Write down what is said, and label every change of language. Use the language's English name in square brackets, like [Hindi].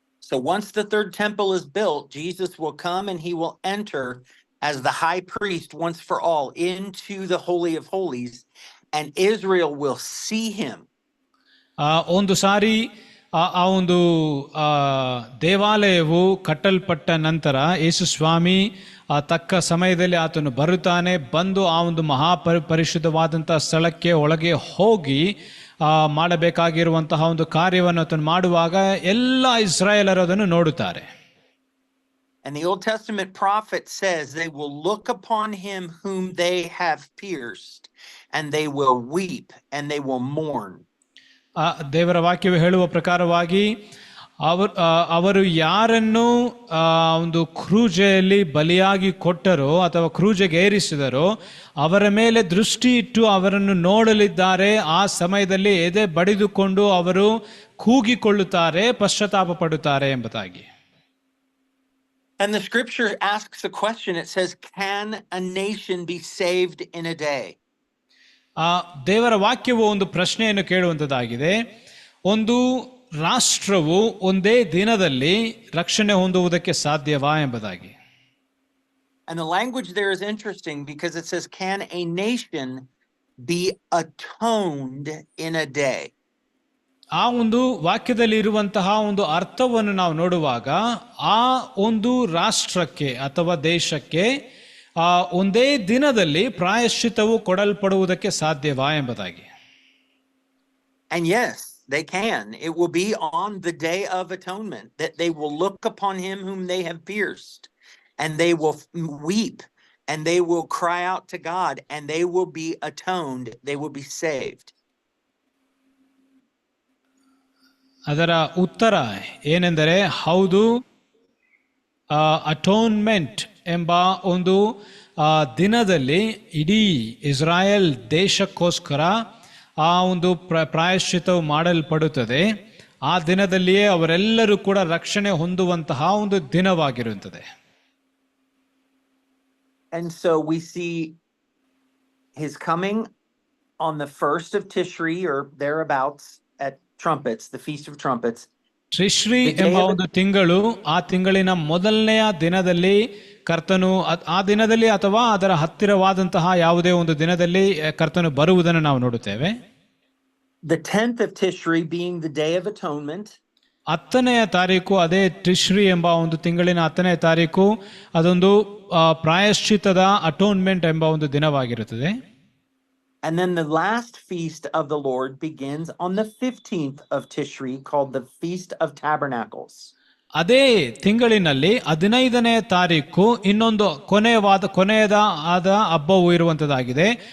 [English] So once the third temple is built, Jesus will come and he will enter as the high priest once for all into the Holy of Holies, and Israel will see him. [Kannada] ಒಂದು ಸಾರಿ ಆ ಒಂದು ದೇವಾಲಯವು ಕಟ್ಟಲ್ಪಟ್ಟ ನಂತರ ಯೇಸು ಸ್ವಾಮಿ ತಕ್ಕ ಸಮಯದಲ್ಲಿ ಆತನು ಬರುತ್ತಾನೆ. ಬಂದು ಆ ಒಂದು ಪರಿಶುದ್ಧವಾದಂತಹ ಸ್ಥಳಕ್ಕೆ ಒಳಗೆ ಹೋಗಿ ಮಾಡಬೇಕಾಗಿರುವಂತಹ ಒಂದು ಕಾರ್ಯವನ್ನು ಆತನು ಮಾಡುವಾಗ ಎಲ್ಲ ಇಸ್ರಾಯೇಲರು ಅದನ್ನು ನೋಡುತ್ತಾರೆ. [English] And the Old Testament prophet says they will look upon him whom they have pierced, and they will weep and they will mourn. [Kannada] ದೇವರ ವಾಕ್ಯವು ಹೇಳುವ ಪ್ರಕಾರವಾಗಿ ಅವರು ಯಾರನ್ನು ಒಂದು ಕ್ರೂಜೆಯಲ್ಲಿ ಬಲಿಯಾಗಿ ಕೊಟ್ಟರೋ ಅಥವಾ ಕ್ರೂಜೆಗೆ ಏರಿಸಿದರೋ ಅವರ ಮೇಲೆ ದೃಷ್ಟಿ ಇಟ್ಟು ಅವರನ್ನು ನೋಡಲಿದ್ದಾರೆ. ಆ ಸಮಯದಲ್ಲಿ ಎದೆ ಬಡಿದುಕೊಂಡು ಅವರು ಕೂಗಿಕೊಳ್ಳುತ್ತಾರೆ, ಪಶ್ಚಾತ್ತಾಪ ಪಡುತ್ತಾರೆ ಎಂಬುದಾಗಿ. [English] And the scripture asks a question. It says, can a nation be saved in a day? [Kannada] ದೇವರ ವಾಕ್ಯವು ಒಂದು ಪ್ರಶ್ನೆಯನ್ನು ಕೇಳುವಂಥದ್ದಾಗಿದೆ. ಒಂದು ರಾಷ್ಟ್ರವು ಒಂದೇ ದಿನದಲ್ಲಿ ರಕ್ಷಣೆ ಹೊಂದುವುದಕ್ಕೆ ಸಾಧ್ಯವಾ ಎಂಬುದಾಗಿ. [English] And the language there is interesting because it says, can a nation be atoned in a day? [Kannada] ಆ ಒಂದು ವಾಕ್ಯದಲ್ಲಿ ಇರುವಂತಹ ಒಂದು ಅರ್ಥವನ್ನು ನಾವು ನೋಡುವಾಗ ಆ ಒಂದು ರಾಷ್ಟ್ರಕ್ಕೆ ಅಥವಾ ದೇಶಕ್ಕೆ ಒಂದೇ ದಿನದಲ್ಲಿ ಪ್ರಾಯಶ್ಚಿತ್ತವು ಕೊಡಲ್ಪಡುವುದಕ್ಕೆ ಸಾಧ್ಯವಾ ಎಂಬುದಾಗಿ. [English] And yes, they can. It will be on the day of atonement that they will look upon him whom they have pierced, and they will weep, and they will cry out to God, and they will be atoned. They will be saved. [Kannada] ಅದರ ಉತ್ತರ ಏನೆಂದರೆ, ಹೌದು, atonement ಎಂಬ ಒಂದು ದಿನದಲ್ಲಿ ಇಡೀ ಇಸ್ರಾಯೇಲ್ ದೇಶಕ್ಕೋಸ್ಕರ ಆ ಒಂದು ಪ್ರಾಯಶ್ಚಿತ್ತವು ಮಾಡಲ್ಪಡುತ್ತದೆ. ಆ ದಿನದಲ್ಲಿಯೇ ಅವರೆಲ್ಲರೂ ಕೂಡ ರಕ್ಷಣೆ ಹೊಂದುವಂತಹ ಒಂದು ದಿನವಾಗಿರುತ್ತದೆ. [English] And so we see his coming on the 1st of Tishri or thereabouts at trumpets, the feast of trumpets. [Kannada] ಟಿಶ್ರಿ ಎಂಬ ಒಂದು ತಿಂಗಳು, ಆ ತಿಂಗಳಿನ ಮೊದಲನೆಯ ದಿನದಲ್ಲಿ ಕರ್ತನು ಆ ದಿನದಲ್ಲಿ ಅಥವಾ ಅದರ ಹತ್ತಿರವಾದಂತಹ ಯಾವುದೇ ಒಂದು ದಿನದಲ್ಲಿ ಕರ್ತನು ಬರುವುದನ್ನು ನಾವು ನೋಡುತ್ತೇವೆ. [English] The 10th of Tishri being the day of atonement. [Kannada] 10ನೆಯ ತಾರೀಕು, ಅದೇ ಟಿಶ್ರಿ ಎಂಬ ಒಂದು ತಿಂಗಳಿನ 10ನೇ ತಾರೀಕು, ಅದೊಂದು ಪ್ರಾಯಶ್ಚಿತ್ತದ ಅಟೋನ್ಮೆಂಟ್ ಎಂಬ ಒಂದು ದಿನವಾಗಿರುತ್ತದೆ. [English] And then the last feast of the Lord begins on the 15th of Tishri, called the Feast of Tabernacles. [Kannada] ಅದೇ ತಿಂಗಳಿನಲ್ಲಿ 15ನೇ ತಾರೀಕು ಇನ್ನೊಂದು ಕೊನೆಯದ ಹಬ್ಬವು ಇರುವಂತದ್ದಾಗಿದೆ.